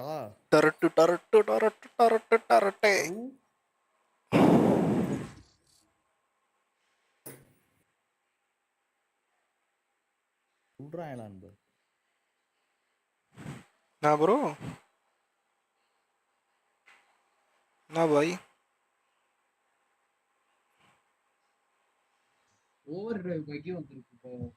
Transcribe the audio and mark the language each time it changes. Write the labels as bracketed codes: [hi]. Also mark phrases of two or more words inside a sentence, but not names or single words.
[ta] டரட்டு டரட்டு டரட்டு டரட்டு டரட்டே. சொல்றான் அன்பு. [hi] ना ब्रो ना भाई [en] over drive [ta] பைக்கே வந்துருக்கு இப்போ.